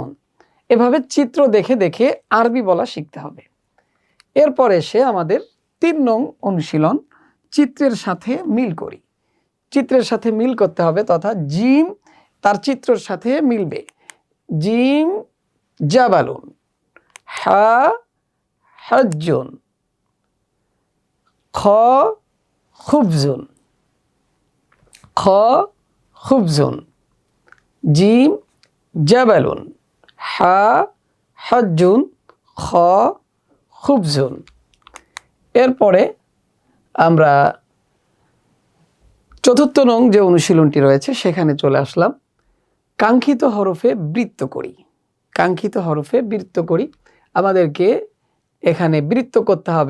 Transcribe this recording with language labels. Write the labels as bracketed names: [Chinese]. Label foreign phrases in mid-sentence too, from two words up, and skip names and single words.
[Bangla] এভাবে চিত্র দেখে দেখে আরবি বলা শিখতে হবে। এরপর এসে আমাদের 3 নং অনুশীলন, চিত্রের সাথে মিল করি। চিত্রের সাথে মিল করতে হবে, তথা জিম তার চিত্রের সাথে মিলবে। [Arabic] جيم جبلٌ, حاء حجٌّ، خاء خبزٌ، خاء خبزٌ، جيم جبلٌ، حاء حجٌّ، خاء خبزٌ. [Bangla] এরপরে আমরা 4র্থ নং যে অনুশীলনটি রয়েছে সেখানে চলে আসলাম। কাঙ্ক্ষিত হরফে বৃত্ত করি। কাঙ্ক্ষিত হরফে বৃত্ত করি। আমাদেরকে এখানে বৃত্ত করতে হবে।